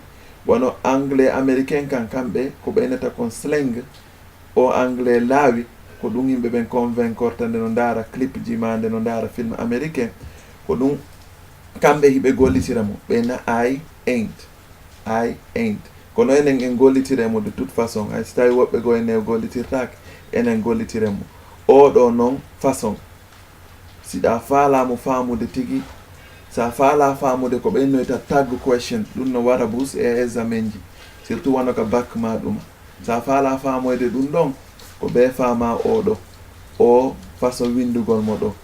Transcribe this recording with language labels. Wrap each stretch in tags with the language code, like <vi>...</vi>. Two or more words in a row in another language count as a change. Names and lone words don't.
<ff>Wono</ff> <fr>anglais américain</fr> <ff>kan kamɓe ko ɓeynata kon slang, o anglais laawi ko ɗum yimɓe ɓen convaincre nde no ndaara clip ji ma, nde no ndaara</ff> <fr>film américain,</fr> <ff>ko ɗum kamɓe hiɓe gollitira mo ɓeyna</ff> <en>I ain't.</en> <ff>Kono enen en gollitire mo</ff> <fr>de toute façon,</fr> <ff>hay so tawi woɓɓe go ene gollitirtake, enen gollitire mo oɗo noon façon. Siɗa faalamo faamude tigi, sa faala faamude ko ɓeynoyta</ff> <en>tag question,</en> <ff>ɗum no wara bus e examen ji, surtout wona ka bac ma ɗuma. Sa faala faamoyde ɗum ɗon ko ɓe faama oɗo o façon windugol mo ɗo.</ff>